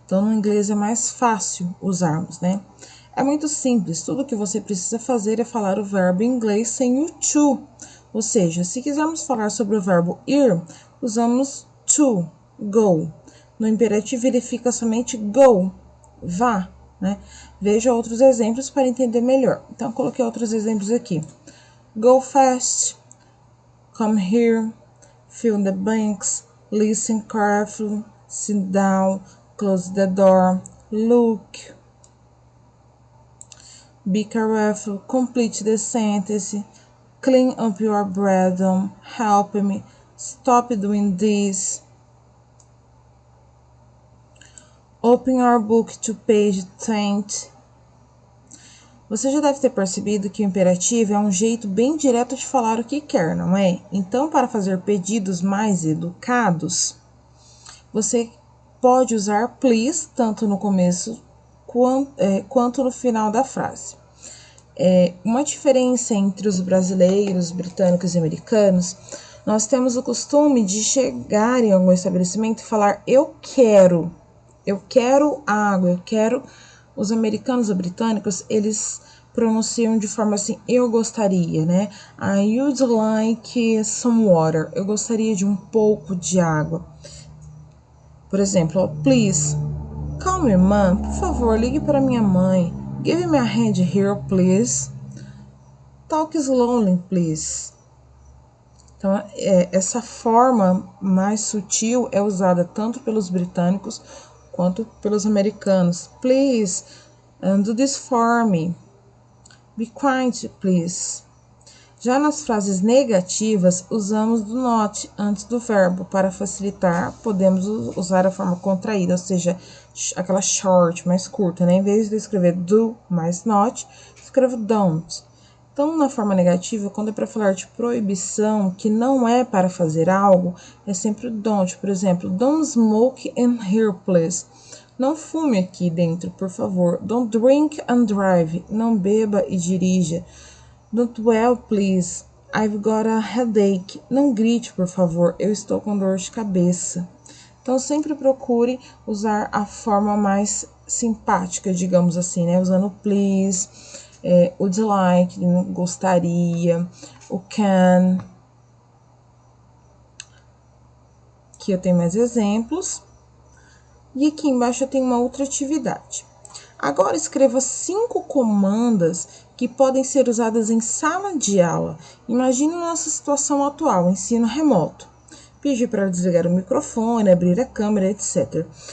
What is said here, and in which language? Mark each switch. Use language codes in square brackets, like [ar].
[pt] Então, no inglês é mais fácil usarmos, né? É muito simples, tudo que você precisa fazer é falar o verbo em inglês sem o to. Ou seja, se quisermos falar sobre o verbo ir, usamos to, go. No imperativo, ele fica somente go, vá, né? Veja outros exemplos para entender melhor. Então, coloquei outros exemplos aqui. [en] Go fast, come here, fill the blanks, listen carefully, sit down, close the door, look, be careful, complete the sentence, clean up your bedroom, help me, stop doing this, open your book to page 20. [pt] Você já deve ter percebido que o imperativo é um jeito bem direto de falar o que quer, não é? Então, para fazer pedidos mais educados, você pode usar please tanto no começo quanto no final da frase. Uma diferença entre os brasileiros, britânicos e americanos, nós temos o costume de chegar em algum estabelecimento e falar eu quero água, eu quero. Os americanos ou britânicos, eles pronunciam de forma assim, eu gostaria, né? [en] I would like some water. [pt] Eu gostaria de um pouco de água. Por exemplo, [en] please, call me mom. [pt] Por favor, ligue para minha mãe. [en] Give me a hand here, please. Talk slowly, please. [pt] Então, essa forma mais sutil é usada tanto pelos britânicos quanto pelos americanos. [en] Please, do this for me. Be quiet, please. [pt] Já nas frases negativas, usamos do not antes do verbo. Para facilitar, podemos usar a forma contraída, ou seja, aquela short, mais curta, né? Em vez de escrever do mais not, escrevo don't. Então, na forma negativa, quando é para falar de proibição, que não é para fazer algo, é sempre don't. Por exemplo, [en] don't smoke in here, please. [pt] Não fume aqui dentro, por favor. [en] Don't drink and drive. [pt] Não beba e dirija. [en] Don't well, please. I've got a headache. [pt] Não grite, por favor. Eu estou com dor de cabeça. Então, sempre procure usar a forma mais simpática, digamos assim, né? Usando please, would like, gostaria, o can. Aqui eu tenho mais exemplos. E aqui embaixo eu tenho uma outra atividade. Agora escreva 5 comandas que podem ser usadas em sala de aula. Imagine nossa situação atual, ensino remoto. Pedir para desligar o microfone, abrir a câmera, etc.